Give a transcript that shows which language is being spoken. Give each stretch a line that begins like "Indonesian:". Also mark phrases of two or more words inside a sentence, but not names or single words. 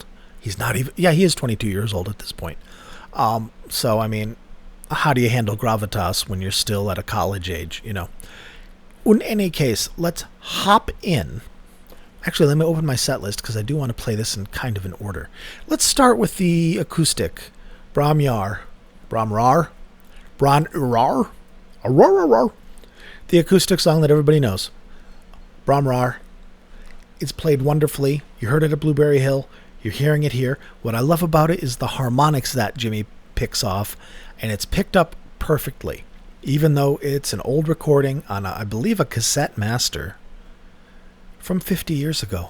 English: He's not even, yeah, he is 22 years old at this point. So, I mean, how do you handle gravitas when you're still at a college age, you know? In any case, let's hop in. Actually, let me open my set list because I do want to play this in kind of an order. Let's start with the acoustic. Bron-Y-Aur. Bron-Y-Aur? Bron-Y-Aur? Aurora. The acoustic song that everybody knows. Bron-Y-Aur. It's played wonderfully. You heard it at Blueberry Hill. You're hearing it here. What I love about it is the harmonics that Jimmy picks off, and it's picked up perfectly, even though it's an old recording on, I believe, a cassette master from 50 years ago.